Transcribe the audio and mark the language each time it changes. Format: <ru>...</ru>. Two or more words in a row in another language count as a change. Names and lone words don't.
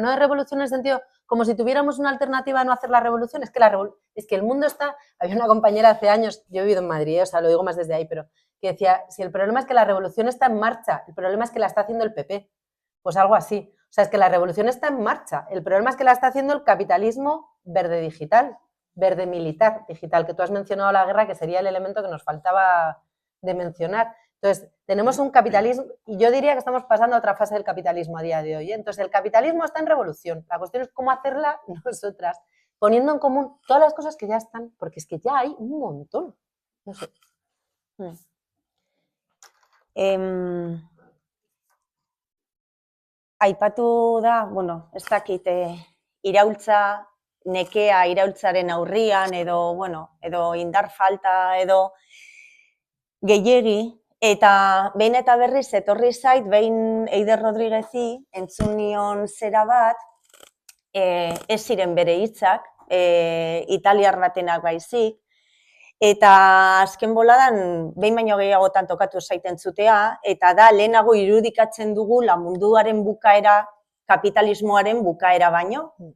<es>no es revolución en el sentido como si tuviéramos una alternativa a no hacer la revolución, es que el mundo está, había una compañera hace años, yo he vivido en Madrid, o sea, lo digo más desde ahí, pero que decía, si el problema es que la revolución está en marcha, el problema es que la está haciendo el PP, pues algo así, o sea, es que la revolución está en marcha, el problema es que la está haciendo el capitalismo verde digital, verde militar digital, que tú has mencionado la guerra, que sería el elemento que nos faltaba de mencionar. Entonces, tenemos un capitalismo, y yo diría que estamos pasando a otra fase del capitalismo a día de hoy, Entonces, el capitalismo está en revolución, la cuestión es cómo hacerla nosotras. poniendo en común todas las cosas que ya están, porque es que ya hay un montón. No sé.</es> <eu>Aipatu da, bueno, ez dakit, iraultza, nekea iraultzaren aurrian, edo indar falta, edo gehiegi, eta behin eta berriz etorri zait, behin Eider Rodriguezi entzun nion zera bat, ez ziren bere hitzak, italiar batenak baizik, eta azken boladan behin baino gehiagotan tokatu zaiten zutea, eta da lehenago irudikatzen dugula munduaren bukaera, kapitalismoaren bukaera baino.</eu>